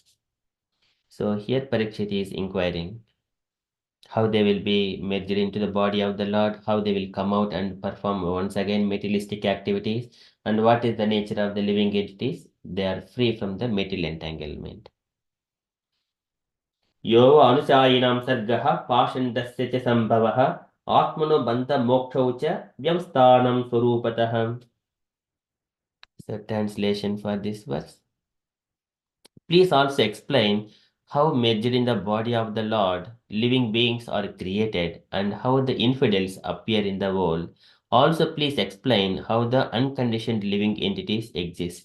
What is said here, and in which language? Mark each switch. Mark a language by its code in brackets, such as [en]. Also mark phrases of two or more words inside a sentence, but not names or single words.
[en] So here Parikshit is inquiring how they will be merged into the body of the Lord, how they will come out and perform once again materialistic activities, and what is the nature of the living entities. They are free from the material entanglement. [sa] Yo anusayinam sargaha pashandasya cha sambhavaha atmano banta mokshau cha vyavsthanam swarupatah. [en] So translation for this verse. Please also explain how merged in the body of the Lord living beings are created and how the infidels appear in the world. Also, please explain how the unconditioned living entities exist.